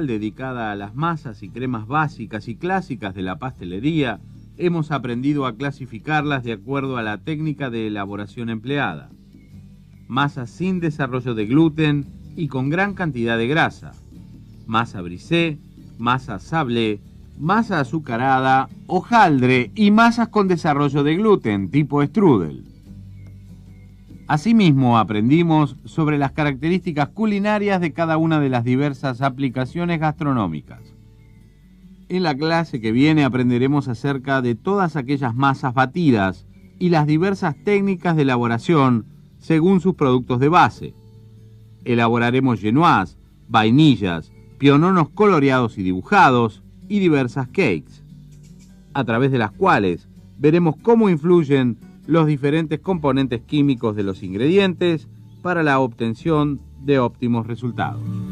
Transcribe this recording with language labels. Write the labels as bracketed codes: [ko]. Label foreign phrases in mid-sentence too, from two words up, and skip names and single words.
[es] dedicada a las masas y cremas básicas y clásicas de la pastelería, hemos aprendido a clasificarlas de acuerdo a la técnica de elaboración empleada. Masas sin desarrollo de gluten y con gran cantidad de grasa. Masa brisé, masa sablé, masa azucarada, hojaldre y masas con desarrollo de gluten tipo strudel. Asimismo, aprendimos sobre las características culinarias de cada una de las diversas aplicaciones gastronómicas. En la clase que viene aprenderemos acerca de todas aquellas masas batidas y las diversas técnicas de elaboración según sus productos de base. Elaboraremos genoise, vainillas, piononos coloreados y dibujados y diversas cakes, a través de las cuales veremos cómo influyen los diferentes componentes químicos de los ingredientes para la obtención de óptimos resultados.